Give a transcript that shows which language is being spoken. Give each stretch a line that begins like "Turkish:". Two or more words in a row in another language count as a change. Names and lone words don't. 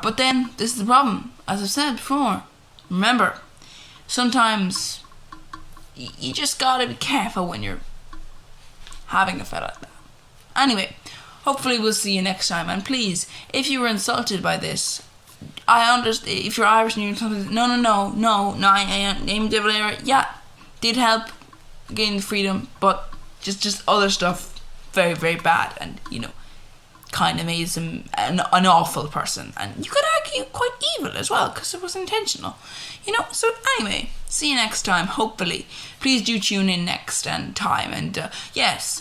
English: But then, this is the problem. As I've said before, remember, sometimes you just gotta be careful when you're having a fella like that. Anyway, hopefully we'll see you next time. And please, if you were insulted by this, I understand. If you're Irish and you're insulted, no. Éamon de Valera, yeah, did help gain the freedom, but just other stuff, very, very bad, and kind of made him an awful person, and you could argue quite evil as well because it was intentional. So anyway, see you next time. Hopefully, please do tune in next time, and yes.